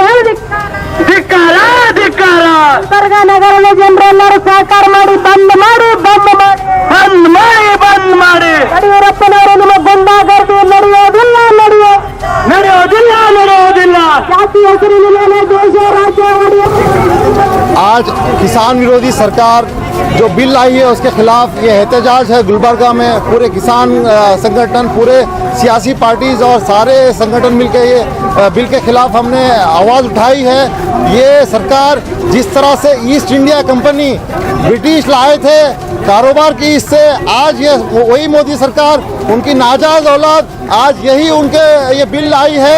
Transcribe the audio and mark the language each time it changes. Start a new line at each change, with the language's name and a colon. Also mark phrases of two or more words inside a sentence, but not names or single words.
Kannada: ನಗರದ ಜನರೆಲ್ಲರೂ ಸಹಕಾರ ಮಾಡಿ ಬಂದ್ ಮಾಡಿ ಯಡಿಯೂರಪ್ಪನವರು ನಿಮ್ಮ ಗುಂಡಾಗರ್ದಿ ನಡೆಯೋದಿಲ್ಲ ಜಾತಿ ಹೆಸರಿನ ಮೇಲೆ ದೇಶ ರಾಜ್ಯ
Hindi: आज किसान विरोधी सरकार जो बिल आई है उसके खिलाफ ये एहतजाज है। गुलबर्गा में पूरे किसान संगठन, पूरे सियासी पार्टीज और सारे संगठन मिलकर ये बिल के खिलाफ हमने आवाज़ उठाई है। ये सरकार जिस तरह से ईस्ट इंडिया कंपनी ब्रिटिश लाए थे कारोबार की, इससे आज ये वही मोदी सरकार उनकी नाजायज औलाद आज यही उनके ये बिल लाई है।